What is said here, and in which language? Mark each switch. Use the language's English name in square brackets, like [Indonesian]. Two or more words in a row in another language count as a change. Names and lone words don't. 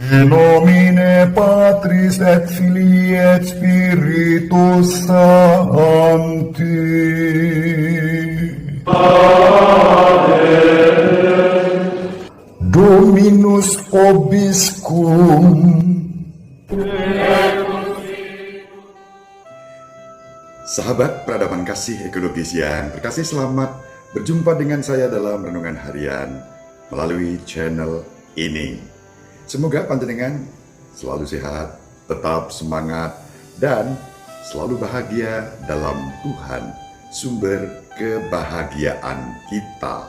[Latin] In nomine Patris et Filii et Spiritus Sancti. Dominus Vobiscum. [Indonesian] Sahabat peradaban kasih ekologis yang terkasih, selamat berjumpa dengan saya dalam Renungan Harian melalui channel ini. Semoga panjenengan selalu sehat, tetap semangat, dan selalu bahagia dalam Tuhan, sumber kebahagiaan kita.